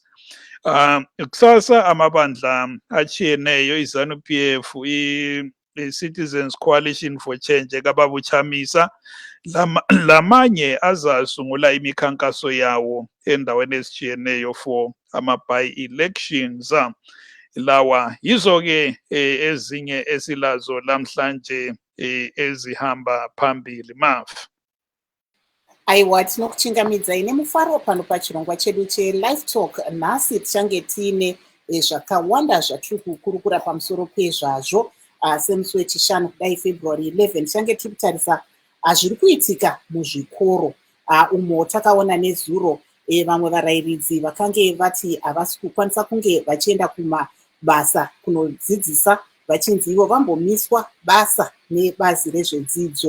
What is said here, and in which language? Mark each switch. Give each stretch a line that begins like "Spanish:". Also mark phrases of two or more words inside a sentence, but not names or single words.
North Ndebele: Kusasa amabandla achiyeneyo, iZanu PF, i-Citizens Coalition for Change kababuchamisa, lamanye azasungula imikhankaso yawo endaweni ezichiyeneyo for ama-by-elections. Lawa yizo ke ezinye esilazo lamhlanje ezihamba phambili. Mav.
Shona: Aiwa, tinokuchingamidzai nemufaro pano pachirongwa chedu cheLivetalk. Nhasi tichange tiine zvakawanda zvatiri kukurukura pamusoro pezvazvo. Semusi wechishanu kudai February 11 tichange tiri kutarisa zviri kuitika muzvikoro, umo takaona nezuro vamwe varayiridzi vakange vati havasi kukwanisa kunge vachienda kumabasa kunodzidzisa, vachinzi ivo vambomiswa basa nebazi rezvedzidzo.